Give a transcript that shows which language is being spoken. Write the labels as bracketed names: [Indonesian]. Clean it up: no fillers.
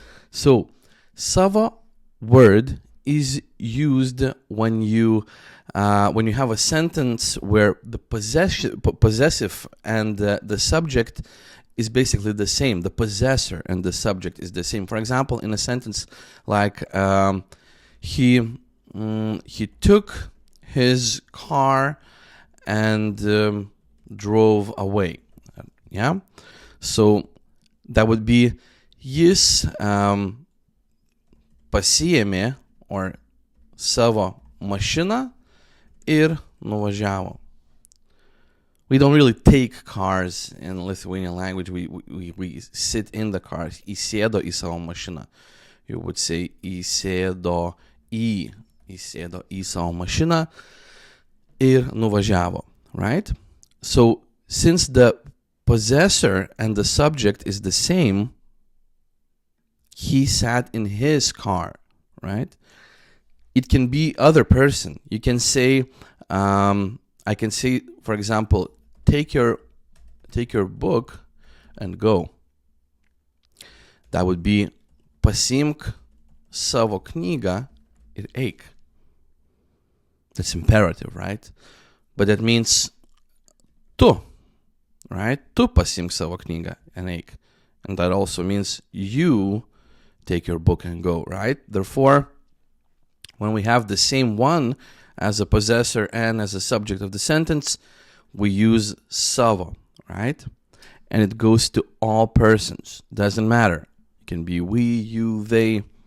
[English] So, Savo word is used when you have a sentence where the possessive and the subject is basically the same. The possessor and the subject is the same. For example, in a sentence like he took his car and drove away. Yeah, so that would be [Lithuanian] jis pasiėmė or savo mašiną ir nuvažiavo. [English] We don't really take cars in Lithuanian language. We sit in the cars. [Lithuanian] Įsėdo į savo mašiną. [English] You would say [Lithuanian] įsėdo į savo mašiną ir nuvažiavo, [English] right? So since the possessor and the subject is the same, he sat in his car, right? It can be other person. You can say, I can say, for example, take your book and go. That would be [Lithuanian] pasiimk savo knygą ir eik. [English] That's imperative, right? But that means tu, right? [Lithuanian] Tu pasiimk savo knygą [English] and [Lithuanian] eik. [English] And that also means you take your book and go, right? Therefore, when we have the same one as a possessor and as a subject of the sentence, we use Savo, right? And it goes to all persons. Doesn't matter. It can be we, you, they.